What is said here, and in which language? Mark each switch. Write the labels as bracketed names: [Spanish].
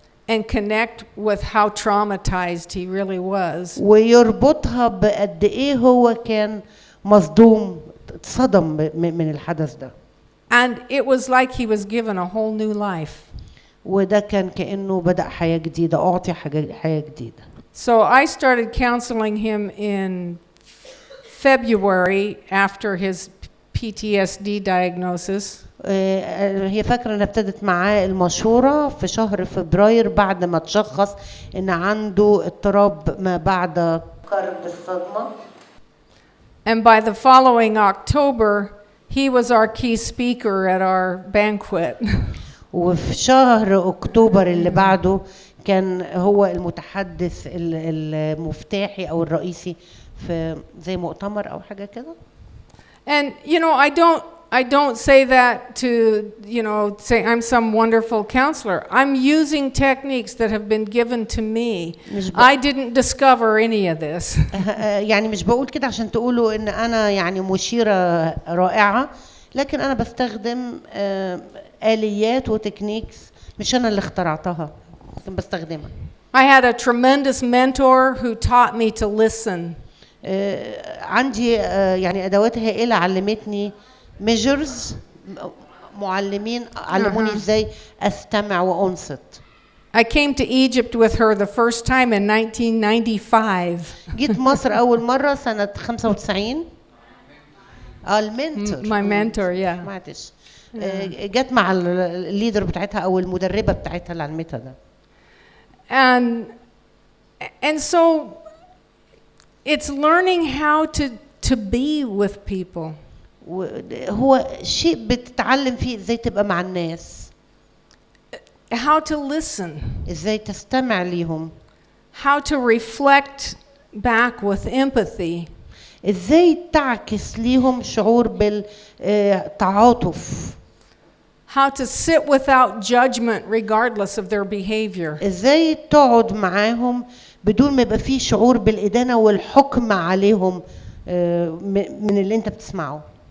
[English] and connect with how traumatized he really was. [Arabic] ويربطها بقد إيه هو كان مصدوم اتصدم من الحدث ده. [English] And it was like he was given a whole new life. [Arabic] وده كان كأنه بدأ حياة جديدة، أعطي حياة جديدة. [English] So I started counseling him in February after his PTSD diagnosis. [Arabic] هي فاكرة إن ابتدت معاه المشورة في شهر فبراير بعد ما تشخص إن عنده اضطراب ما بعد قرب الصدمة. [English] And by the following October, he was our key speaker at our banquet. [Arabic] وفي شهر أكتوبر اللي بعده كان هو المتحدث المفتاحي أو الرئيسي في زي مؤتمر أو حاجة كده. [English] And you know, I don't say that to, you know, say I'm some wonderful counselor. I'm using techniques that have been given to me. I didn't discover any of this. [Arabic] يعني مش بقول كده عشان تقولوا إن أنا يعني مشيرة رائعة، لكن أنا بستخدم آليات وتكنيكس مش أنا اللي اخترعتها، لكن بستخدمها. [English] I had a tremendous mentor who taught me to listen. [Arabic] عندي يعني أدوات هائلة علمتني measures معلمين علموني ازاي استمع وانصت. [English] I came to Egypt with her the first time in 1995. [Arabic] جيت مصر اول مره سنه 95. المنتور. [English] My mentor, yeah. [Arabic] سمعتش. جت مع الليدر بتاعتها او المدربه بتاعتها اللي علمتها ده. [English] And so it's learning how to be with people. [Arabic] هو شيء بتتعلم فيه ازاي تبقى مع الناس. [English] How to listen. [Arabic] ازاي تستمع ليهم. [English] How to reflect back with empathy. [Arabic] ازاي تعكس ليهم شعور بالتعاطف. [English] How to sit without judgment regardless of their behavior. [Arabic] ازاي تقعد معاهم بدون ما يبقى فيه شعور بالإدانة والحكم عليهم من اللي انت بتسمعه.